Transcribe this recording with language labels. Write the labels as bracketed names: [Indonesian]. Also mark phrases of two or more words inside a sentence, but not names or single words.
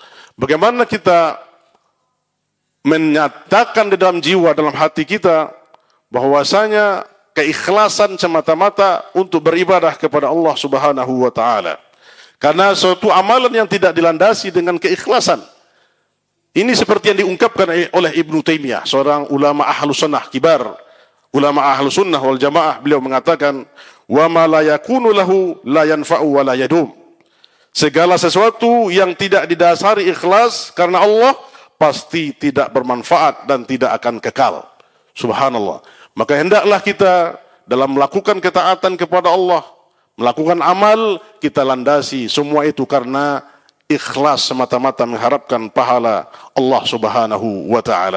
[Indonesian] Bagaimana kita menyatakan di dalam jiwa, dalam hati kita bahwasanya keikhlasan semata-mata untuk beribadah kepada Allah [Arabic] سبحانه وتعالى. [Indonesian] Karena suatu amalan yang tidak dilandasi dengan keikhlasan. Ini seperti yang diungkapkan oleh Ibnu Taimiyah, seorang ulama Ahlus Sunnah kibar, ulama Ahlus Sunnah wal Jamaah. Beliau mengatakan, [Arabic] "وما لا يكون له لا ينفع ولا يدوم." [Indonesian] Segala sesuatu yang tidak didasari ikhlas karena Allah pasti tidak bermanfaat dan tidak akan kekal. Subhanallah. Maka hendaklah kita dalam melakukan ketaatan kepada Allah, melakukan amal, kita landasi semua itu karena ikhlas semata-mata mengharapkan pahala Allah [Arabic] سبحانه وتعالى.